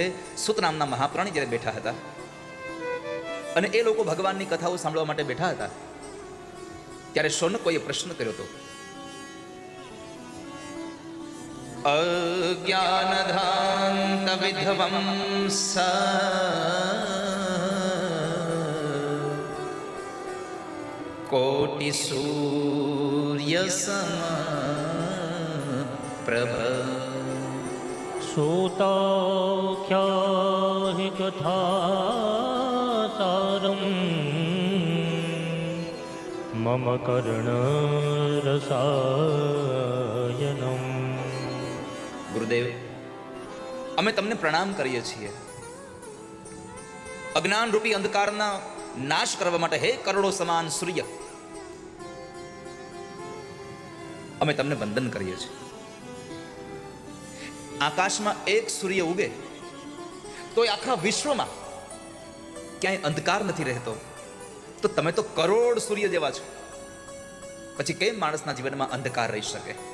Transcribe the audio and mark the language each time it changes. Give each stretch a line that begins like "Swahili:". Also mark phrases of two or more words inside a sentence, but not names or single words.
Gujarati: સુત નામના મહાપ્રાણી જ્યારે બેઠા હતા અને એ લોકો ભગવાનની કથાઓ સાંભળવા માટે બેઠા હતા ત્યારે શૌનકોએ પ્રશ્ન કર્યો હતો,
Sanskrit: अज्ञानध्वान्त विध्वंस कोटि सूर्य सम प्रभ। श्रोताख्याहि कथासारं मम कर्णरसायनम्।
Gujarati: ગુરુદેવ, અમે તમને પ્રણામ કરીએ છીએ। અજ્ઞાન રૂપી અંધકારના નાશ કરવા માટે હે કરોડો સમાન સૂર્ય, અમે તમને વંદન કરીએ છીએ। આકાશમાં એક સૂર્ય ઉગે તો આખા વિશ્વમાં ક્યાંય અંધકાર નથી રહેતો, તો તમે તો કરોડ સૂર્ય જેવા છો, પછી કેમ માણસના જીવનમાં અંધકાર રહી શકે?